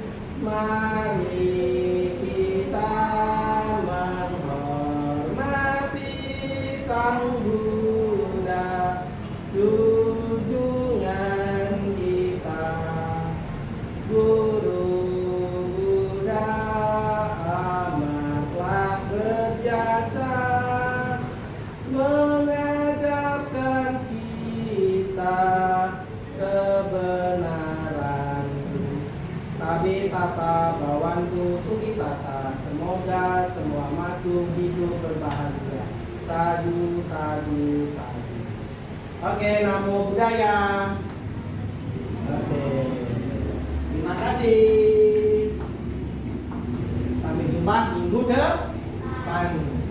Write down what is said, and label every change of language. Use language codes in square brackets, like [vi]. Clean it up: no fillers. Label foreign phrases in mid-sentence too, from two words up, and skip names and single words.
[id] Mari kita menghormati Sang Buddha, junjungan kita, Guru Buddha amatlah berjasa, mengajarkan kita kebenaran. [pi] Sabe sapa bawantu sugitata, [id] semoga semua makhluk hidup berbahagia. [pi] Sadu, sadu, sadu. Oke, namo buddhaya. [id] Oke, terima kasih. Sampai jumpa minggu depan.